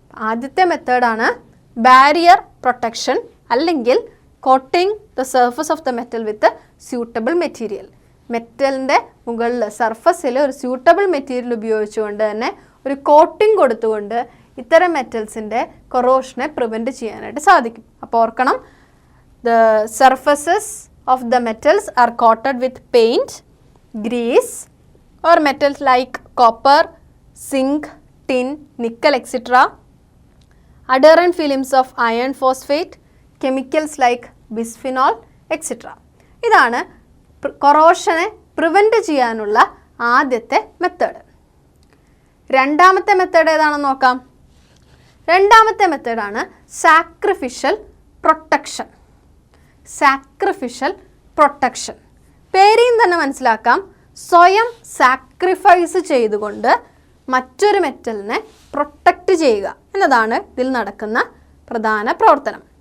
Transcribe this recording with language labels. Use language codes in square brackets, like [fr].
[ml] ആദ്യത്തെ മെത്തേഡാണ് [en] Barrier protection അല്ലെങ്കിൽ coating the surface of the metal with suitable material. [ml] മെറ്റലിൻ്റെ മുകളിൽ സർഫസിൽ ഒരു സ്യൂട്ടബിൾ മെറ്റീരിയൽ ഉപയോഗിച്ചുകൊണ്ട് തന്നെ ഒരു കോട്ടിംഗ് കൊടുത്തുകൊണ്ട് ഇത്തരം മെറ്റൽസിൻ്റെ കൊറോഷനെ പ്രിവെൻറ്റ് ചെയ്യാനായിട്ട് സാധിക്കും. അപ്പോൾ ഓർക്കണം, [en] the surfaces of the metals are coated with paint, grease or metals like copper, zinc, tin, nickel etc. Adherent films of iron phosphate, chemicals like bisphenol etc. [ml] ഇതാണ് കൊറോഷനെ പ്രിവെൻറ്റ് ചെയ്യാനുള്ള ആദ്യത്തെ മെത്തേഡ്. രണ്ടാമത്തെ മെത്തേഡ് ഏതാണെന്ന് നോക്കാം. രണ്ടാമത്തെ മെത്തേഡാണ് സാക്രിഫിഷ്യൽ പ്രൊട്ടക്ഷൻ. സാക്രിഫിഷ്യൽ പ്രൊട്ടക്ഷൻ പേരിൽ തന്നെ മനസ്സിലാക്കാം, സ്വയം സാക്രിഫൈസ് ചെയ്തുകൊണ്ട് മറ്റൊരു മെറ്റലിനെ പ്രൊട്ടക്റ്റ് ചെയ്യുക എന്നതാണ് ഇതിൽ നടക്കുന്ന പ്രധാന പ്രവർത്തനം.